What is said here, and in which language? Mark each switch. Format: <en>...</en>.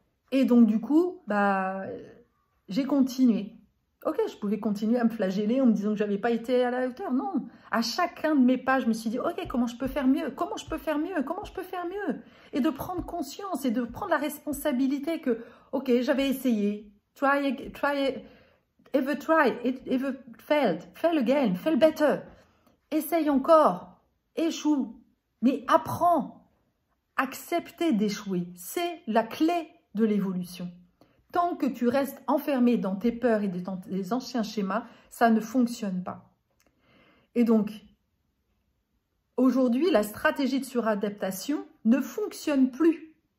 <fr>Et donc du coup, j'ai continué. Ok, je pouvais continuer à me flageller en me disant que je n'avais pas été à la hauteur. Non, à chacun de mes pas, je me suis dit, ok, comment je peux faire mieux? Comment je peux faire mieux? Comment je peux faire mieux? Et de prendre conscience et de prendre la responsabilité que, ok, j'avais essayé.</fr> <en>Try, ever try, ever failed, fail again, fail better.</en> <fr>Essaye encore, échoue, mais apprends. Accepter d'échouer, c'est la clé de l'évolution. Tant que tu restes enfermé dans tes peurs et dans tes anciens schémas, ça ne fonctionne pas. Et donc, aujourd'hui, la stratégie de suradaptation ne fonctionne plus.</fr>